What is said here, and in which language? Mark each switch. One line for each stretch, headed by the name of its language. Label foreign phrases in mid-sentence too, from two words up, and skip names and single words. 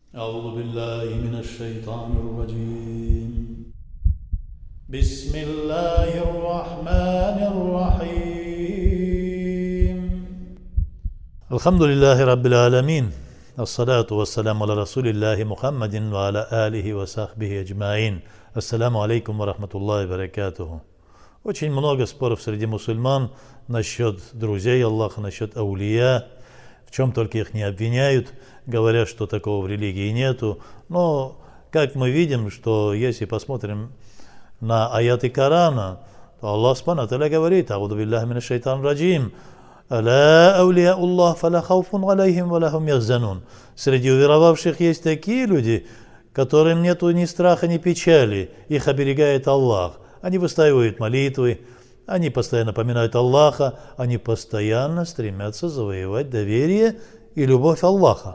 Arabic: أعوذ بالله من الشيطان الرجيم بسم الله الرحمن الرحيم الحمد لله رب العالمين الصلاة والسلام على رسول الله محمد وعلى آله وصحبه أجمعين. السلام عليكم ورحمة الله وبركاته.
Russian: Очень много споров среди мусульман насчет друзей Аллаха, насчет аулия, в чем только их не обвиняют, говорят, что такого в религии нету. Но, как мы видим, что если посмотрим на аяты Корана, то Аллах
Arabic: سبحانه وتعالى
Russian: говорит:
Arabic: «أعوذ بالله من الشيطان الرجيم. ألا أولياء الله فلا خوف عليهم ولا هم يحزنون».
Russian: Среди уверовавших есть такие люди, которым нету ни страха, ни печали, их оберегает Аллах. Они выстаивают молитвы, они постоянно поминают Аллаха, они постоянно стремятся завоевать доверие и любовь Аллаха.